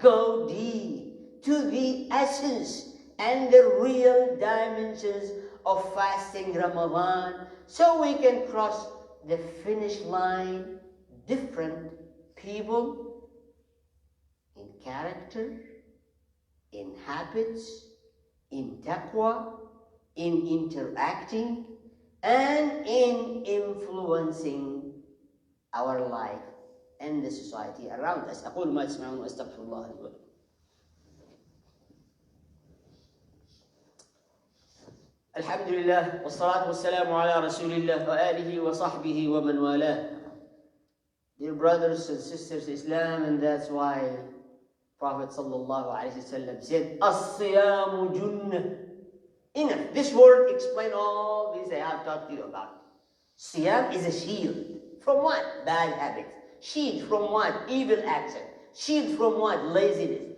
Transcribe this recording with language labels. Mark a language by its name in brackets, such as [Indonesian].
[English] Go deep to the essence and the real dimensions of fasting Ramadan, so we can cross the finish line different people in character, in habits, in taqwa, in interacting, and in influencing our life and the society around us. [Arabic] أقول ما تسمعون وأستغفر الله لي ولكم. الحمد لله والصلاة والسلام على رسول الله وآله وصحبه ومن والاه. [English] Dear brothers and sisters in Islam, and that's why Prophet sallallahu alaihi wasallam said, "As-siyamu junnah." Enough. This word explains all this I have talked to you about. Siyam is a shield. From what? Bad habits. Shield from what? Evil action. Shield from what? Laziness.